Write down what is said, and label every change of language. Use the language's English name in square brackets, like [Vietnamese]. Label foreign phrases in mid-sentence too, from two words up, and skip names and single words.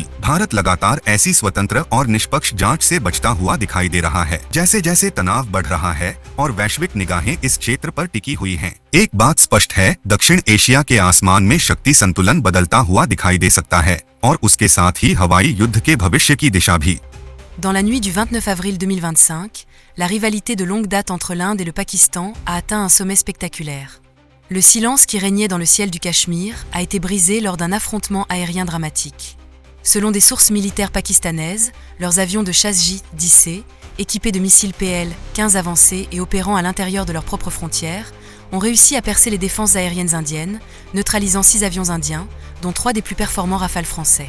[Hindi] भारत लगातार ऐसी स्वतंत्र और निष्पक्ष जांच से बचता हुआ दिखाई दे रहा है। जैसे जैसे तनाव बढ़ रहा है और वैश्विक निगाहें इस क्षेत्र पर टिकी हुई हैं, एक बात स्पष्ट है, दक्षिण एशिया के आसमान में शक्ति संतुलन बदलता हुआ दिखाई दे सकता है और उसके साथ ही हवाई युद्ध के भविष्य की दिशा भी। [French] Dans la nuit du 29 avril 2025, la rivalité de longue date entre l'Inde et le Pakistan a atteint un sommet spectaculaire. Le silence qui régnait dans le ciel du Cachemire a été brisé lors d'un affrontement aérien dramatique. Selon des sources militaires pakistanaises, leurs avions de chasse J-10C, équipés de missiles PL-15 avancés et opérant à l'intérieur de leurs propres frontières, ont réussi à percer les défenses aériennes indiennes, neutralisant 6 avions indiens, dont 3 des plus performants Rafales français.